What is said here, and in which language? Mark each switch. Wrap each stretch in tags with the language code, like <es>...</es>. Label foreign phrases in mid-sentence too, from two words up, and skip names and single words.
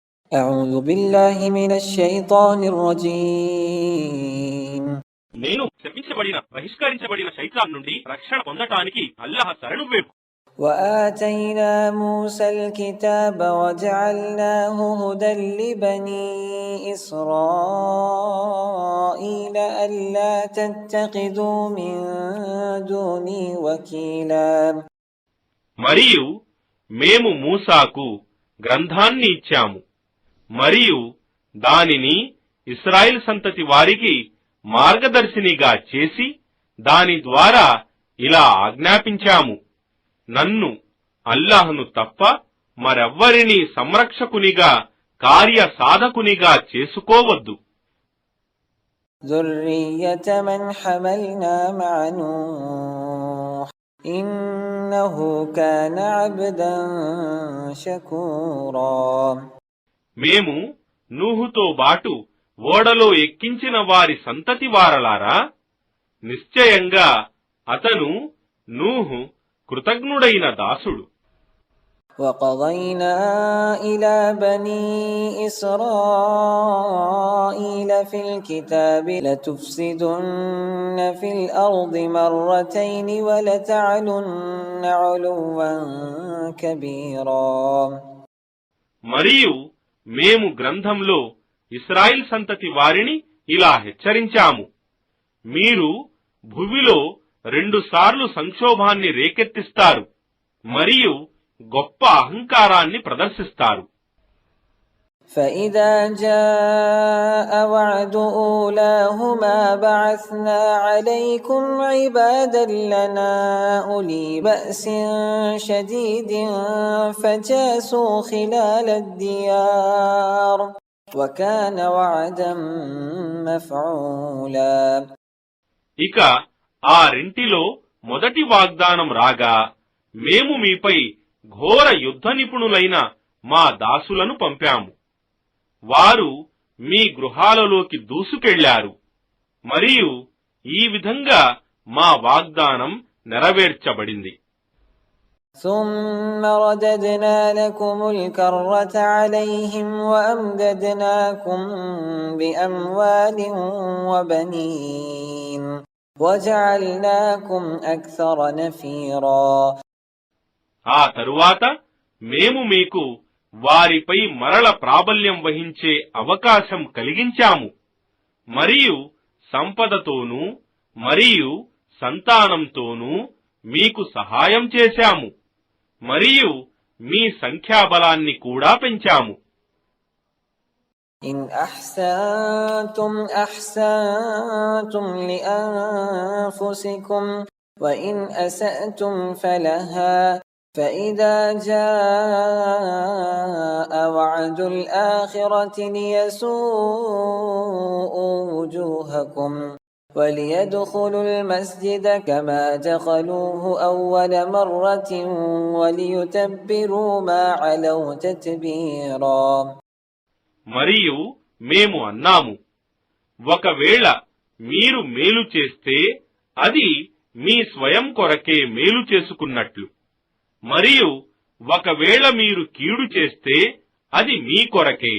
<ar>أعوذ بالله من الشيطان الرجيم</ar> <te>నేను శపించబడిన బహిష్కరించబడిన శైతాన్ నుండి రక్షణ పొందటానికి అల్లాహ్ శరణు వేపు.</te> <ar>وآتينا موسى الكتاب وجعلناه هدى لبني إسرائيل ألا تتخذوا من دوني وكيلا.</ar> <te>మరియు మేము మూసాకు గ్రంథాన్ని ఇచ్చాము మరియు దానిని ఇశ్రాయేల్ సంతతి వారికి మార్గదర్శినిగా చేసి దాని ద్వారా ఇలా ఆజ్ఞాపించాము, నన్ను అల్లాహ్ను తప్ప మరెవ్వరినీ సంరక్షకునిగా కార్య సాధకునిగా చేసుకోవద్దు.</te> <ar>ذرية من حملنا مع نوح إنه كان عبدا شكورا.</ar> <te>మేము నూహుతో బాటు ఓడలో ఎక్కించిన వారి సంతతి వారలారా, నిశ్చయంగా అతను నూహు కృతజ్ఞుడైన దాసుడు.</te> <ar>وقضينا إلى بني إسرائيل في الكتاب لتفسدن في الأرض مرتين ولتعلن علوا كبيرا.</ar> <te>మరియు మేము గ్రంథంలో ఇశ్రాయేల్ సంతతి వారిని ఇలా హెచ్చరించాము, మీరు భూమిలో 2 సార్లు సంక్షోభాన్ని రేకెత్తిస్తారు మరియు గొప్ప అహంకారాన్ని ప్రదర్శిస్తారు.</te> <ar>فإذا جاء وعد أولاهما بعثنا عليكم عبادا لنا أولي بأس شديد فجاسوا خلال الديار وكان وعدا مفعولا.</ar> <te>ఇక ఆ రెంటిలో మొదటి వాగ్దానం రాగా మేము మీపై ఘోర యుద్ధ నిపుణులైన మా దాసులను పంపాము. వారు మీ గృహాలలోకి దూసుకెళ్లారు మరియు ఈ విధంగా మా వాగ్దానం నెరవేర్చబడింది.</te> <ar>ثم رددنا لكم الكرة عليهم وأمددناكم بأموال وبنين وجعلناكم أكثر نفيرا.</ar> <te>ఆ తరువాత మేము మీకు వారిపై మరల ప్రాబల్యం వహించే అవకాశం కలిగించాము మరియు సంపదతోనూ మరియు సంతానంతోనూ మీకు సహాయం చేశాము మరియు మీ సంఖ్యాబలాన్ని కూడా పెంచాము.</te> <ar>إن أحسنتم أحسنتم لأنفسكم وإن أسأتم فلها فإذا جاء وعد الآخرة ليسوءوا وجوهكم وليدخلوا المسجد كما دخلوه أول مرة وليتبروا ما علوا تتبيرا.</ar> <te>మరియు మేము అన్నాము, ఒకవేళ మీరు మేలు చేస్తే అది మీ స్వయం కొరకే మేలు చేసుకున్నట్లు, మరియు ఒకవేళ మీరు కీడు చేస్తే అది మీ కొరకే.</te>